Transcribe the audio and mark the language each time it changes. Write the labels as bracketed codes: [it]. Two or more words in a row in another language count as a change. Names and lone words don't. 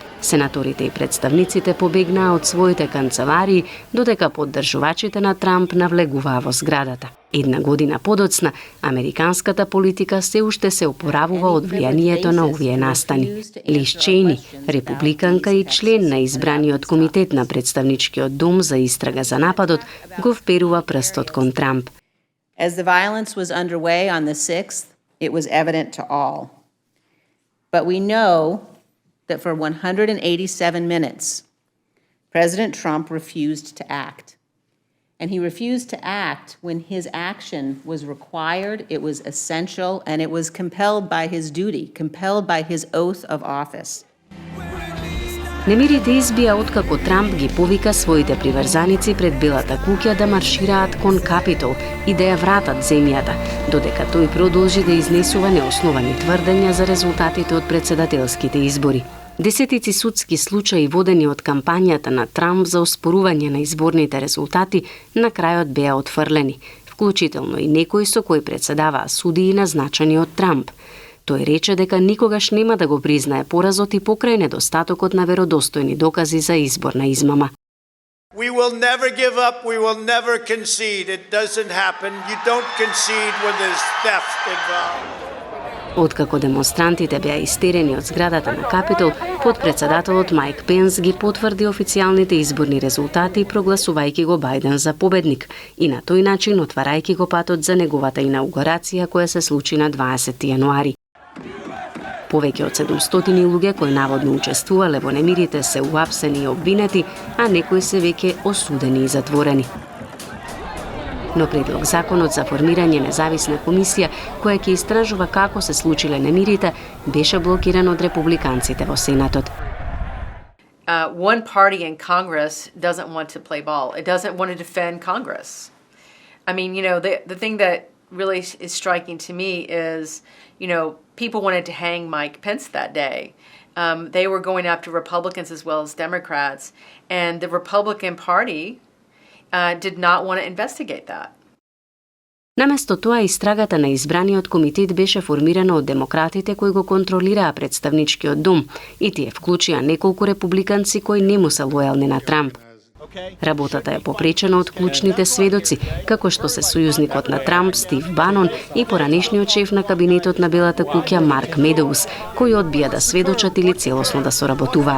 [mk] Сенаторите и представниците побегнаа од своите канцеларии, додека поддржувачите на Трамп навлегуваа во зградата. Една година подоцна, американската политика се уште се опоравува од влијанието на овие настани. Лиз Чејни, републиканка и член на избраниот комитет на представничкиот дом за истрага за нападот, го вперува прстот кон Трамп. [en] As the violence was underway on the 6th, it was evident to all. But we know that for 187 minutes, President Trump refused to act. And he refused to act when his action was required, it was essential, and it was compelled by his duty, compelled by his oath of office. [mk] Немирите избија откако Трамп ги повика своите приврзаници пред Белата куќа да маршираат кон Капитол и да ја вратат земјата, додека тој продолжи да изнесува неосновани тврдења за резултатите од претседателските избори. Десетици судски случаи водени од кампањата на Трамп за оспорување на изборните резултати на крајот беа отфрлени, вклучително и некои со кои претседаваа судии назначени од Трамп. Тој рече дека никогаш нема да го признае поразот и покрај недостатокот на веродостојни докази за изборна измама. [en] We will never give up, we will never concede. It doesn't happen. You don't concede when there's theft involved. [mk] Откако демонстрантите беа истерени од зградата на Капитол, подпредседателот Мајк Пенс ги потврди официјалните изборни резултати, прогласувајќи го Бајден за победник и на тој начин отварајќи го патот за неговата инаугурација која се случи на 20 јануари. Повеќе од 700 луѓе кои наводно учествувале во немирите се уапсени и обвинети, а некои се веќе осудени и затворени. Но предлог законот за формирање независна комисија која ќе истражува како се случиле немирите беше блокиран од републиканците во Сенатот. [en] One party in Congress doesn't want to play ball. It doesn't want to defend Congress. I mean, the thing that really is striking to me is, people wanted to hang Mike Pence that day. They were going after Republicans as well as Democrats, and the Republican Party did not want to investigate that. [mk] Наместо тоа, истрагата на избраниот комитет беше формирана од демократите кои го контролираа представничкиот дом и тие вклучија неколку републиканци кои не му се лојални на Трамп. Работата е попречена од клучните сведоци, како што се сојузникот на Трамп Стив Банон и поранешниот шеф на кабинетот на Белата куќа Марк Медоус, кои одбија да сведочат или целосно да соработуваат.